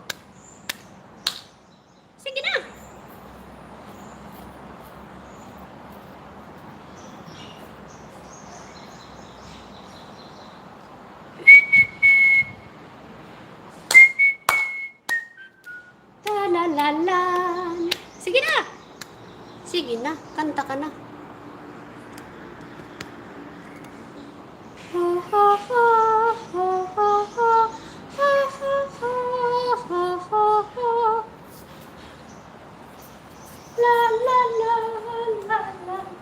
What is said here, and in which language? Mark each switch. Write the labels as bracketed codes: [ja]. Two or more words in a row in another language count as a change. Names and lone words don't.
[tl] Sige na. La la la la. Sige na. Sige na. Kanta ka na. Ha ha ha ha ha ha ha ha ha ha ha. La la la la la.